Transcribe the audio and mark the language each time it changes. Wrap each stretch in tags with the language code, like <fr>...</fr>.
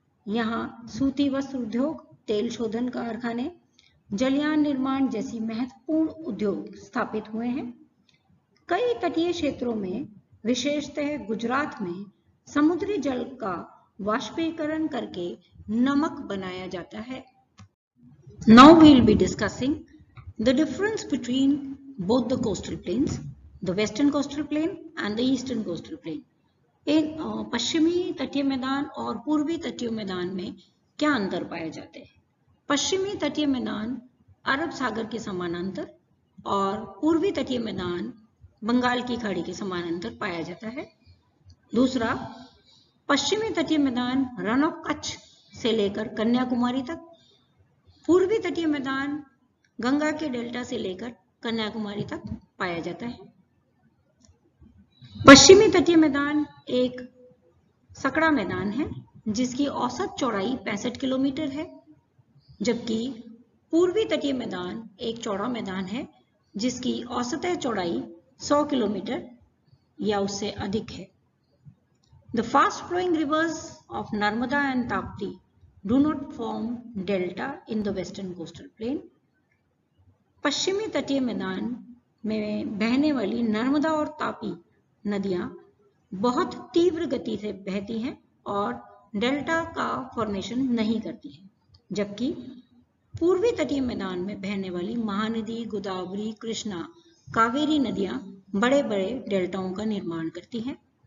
<hi>यहाँ सूती वस्त्र उद्योग, तेल शोधन कारखाने, जलयान निर्माण जैसी महत्वपूर्ण उद्योग स्थापित हुए हैं। कई तटीय क्षेत्रों में, विशेषतः गुजरात में, समुद्री जल का वाष्पीकरण करके नमक बनाया जाता है।</hi> <en>Now we will be discussing the difference between both the coastal plains, the western coastal plain and the eastern coastal plain.</en> <hi>पश्चिमी तटीय मैदान और पूर्वी तटीय मैदान में क्या अंतर पाए जाते हैं? पश्चिमी तटीय मैदान अरब सागर के समानांतर और पूर्वी तटीय मैदान बंगाल की खाड़ी के समानांतर पाया जाता है। दूसरा, पश्चिमी तटीय मैदान रन ऑफ कच्छ से लेकर कन्याकुमारी तक, पूर्वी तटीय मैदान गंगा के डेल्टा से लेकर कन्याकुमारी तक पाया जाता है। पश्चिमी तटीय मैदान एक सकड़ा मैदान है जिसकी औसत चौड़ाई 65 किलोमीटर है, जबकि पूर्वी तटीय मैदान एक चौड़ा मैदान है जिसकी औसत चौड़ाई 100 किलोमीटर या उससे अधिक है।</hi> <en>The fast flowing rivers of Narmada and Tapti do not form delta in the western coastal plain.</en> <hi>पश्चिमी तटीय मैदान में बहने वाली नर्मदा और तापी नदियां बहुत तीव्र गति से बहती हैं और डेल्टा का फॉर्मेशन नहीं करती हैं, जबकि पूर्वी तटीय मैदान में बहने वाली महानदी, गोदावरी, कृष्णा, कावेरी नदियां बड़े बड़े डेल्टाओं का निर्माण करती हैं।</hi>